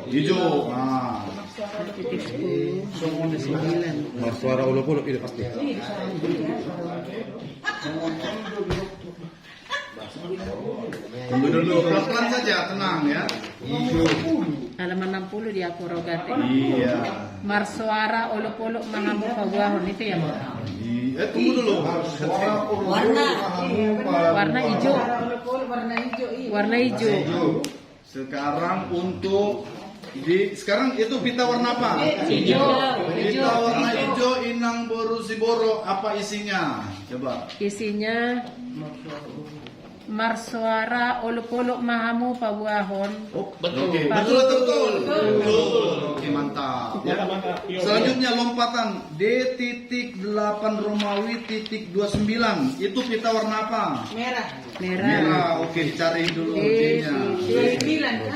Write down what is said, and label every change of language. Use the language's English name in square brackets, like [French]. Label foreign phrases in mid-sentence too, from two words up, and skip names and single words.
[Indonesian] Hijau. Nah, titik 10 9. Suara ulo-ulo itu pasti. tunggu dulu, pelan-pelan saja, tenang ya. Halaman 60 di Akorogate. Iya. [Batak Toba] Marsuara olok-olok mangamuk pagwahon [Indonesian] itu ya, Mbak? Tunggu dulu. Warna hijau. Warna hijau. Sekarang untuk sekarang itu pita warna apa? Hijau. Pita warna hijau inang boru siboro, apa isinya? Coba. [Batak Toba] Isinya Marsuara olok-olok mahamu pagwahon. [Indonesian] Oh, Betul. Oke, betul atau betul? Betul. Oke, mantap. Ya. Selanjutnya lompatan D.8 Romawi titik 29. Itu pita warna apa? Merah. Merah. Oke, cari dulu D D-nya. titik